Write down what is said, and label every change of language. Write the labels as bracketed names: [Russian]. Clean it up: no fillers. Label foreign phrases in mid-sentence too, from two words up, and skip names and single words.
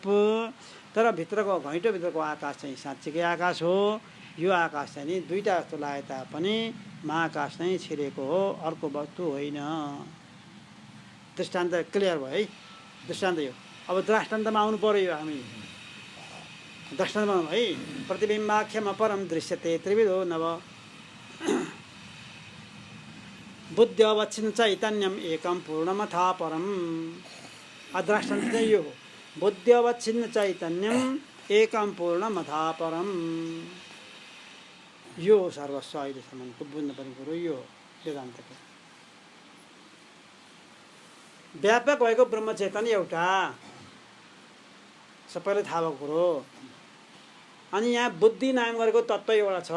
[Nepali] तर भित्रको घैँटोभित्रको आकाश चाहिँ साँच्चीकै आकाश हो। यो आकाश चाहिँ नि दुईवटा जस्तो लागे तापनि महाकाश नै छिरेको हो, अर्को वस्तु होइन। दृष्टान्त क्लियर भयो है, दृष्टान्त यो। अब दृष्टान्तमा आउनु पर्यो यो हामी दृष्टान्तमा है। [Sanskrit] प्रतिबिम्बाख्यम अपरम दृश्यते त्रिविधो नव बुद्ध्यवच्छिन्न चैतन्यम एकम पूर्णमथा परम। [Nepali] दृष्टान्त चाहिँ यो हो, [Sanskrit] बुद्ध्यवच्छिन्न चैतन्यम एकम पूर्णमथा परम। [Nepali] यो हो सर्वस्व अहिलेसम्मको बुझ्नुपर्ने कुरो यो हो वेदान्तको। व्यापक भएको ब्रह्मचेतन एउटा सबैलाई थाहा भएको कुरो। अनि यहाँ बुद्धि नाम गरेको तत्त्व एउटा छ।